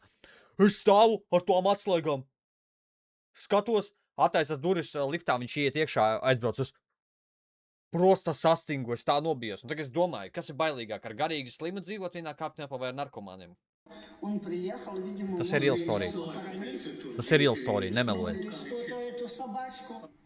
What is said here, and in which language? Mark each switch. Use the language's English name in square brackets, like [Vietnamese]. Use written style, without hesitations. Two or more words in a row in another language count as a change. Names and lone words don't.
[Latvian] Es stāvu ar tām atslēgām, skatos, attaisas durvis liftā, viņš iet iekšā, aizbrauc uz prosta sastingu, es tā nobijos. Un tagad es domāju, kas ir bailīgāk, ar garīgi slimu dzīvot vienā kāpņāpā vai ar narkomāniem? Tas ir [English] real story. [Latvian] Tas ir [English] real story, [Latvian] nemeloju.